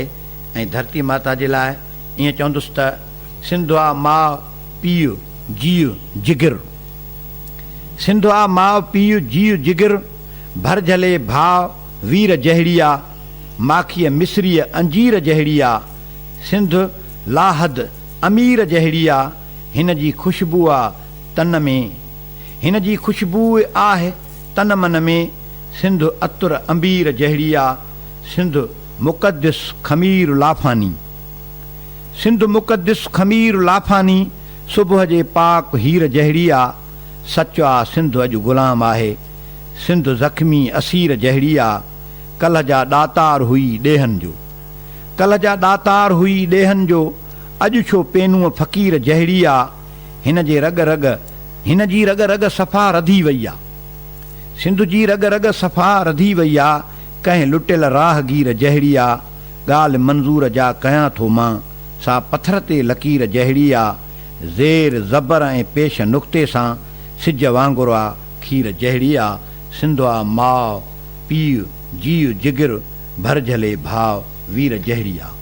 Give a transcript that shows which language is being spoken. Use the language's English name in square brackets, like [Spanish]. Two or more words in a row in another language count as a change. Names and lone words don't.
[Sindhi] ऐं धरती माता जे लाइ ईअं चवंदुसि त सिंधु आहे माउ पीउ जीउ जिगर, सिंधु आहे माउ पीउ जीउ जिगर, भर झले भाउ वीर जहिड़ी आहे, माखीअ मिस्रीअ अंजीर जहिड़ी आहे, सिंधु लाहद अमीर जहिड़ी आहे, हिन जी ख़ुशबू आहे तन में, हिन जी ख़ुशबू आहे तन मन में, सिंधु अतुर अंबीर जहिड़ी आहे, सिंधु मुक़द्दिस ख़मीर लाफानी, सिंधु मुक़द्दिस ख़मीर लाफानी, सुबुह जे पाक हीर जहिड़ी आहे, सचु आहे सिंधु अॼु ग़ुलाम आहे, सिंधु ज़ख़्मी असीर जहिड़ी आहे, कल्ह जा ॾातार हुई ॾेहनि जो, कल्ह जा ॾातार हुई ॾेहनि जो, अॼु छो पेनूअ फ़क़ीर जहिड़ी आहे, हिन जे रग रग हिन जी रग रग सफ़ा रधी वई आहे, सिंध जी रग रग सफ़ा रधी वई आहे, कंहिं लुटियल राहगीर जहिड़ी आहे, ॻाल्हि मंज़ूर जा कयां थो मां, सा पथर ते लकीर जहिड़ी आहे, ज़ेर ज़बर ऐं पेश नुक़्ते सां सिज वांगुरु आहे, खीर जहिड़ी आहे, सिंध आहे माउ पीउ जीउ जिगर भरजले भाव वीर जहिड़ी आहे।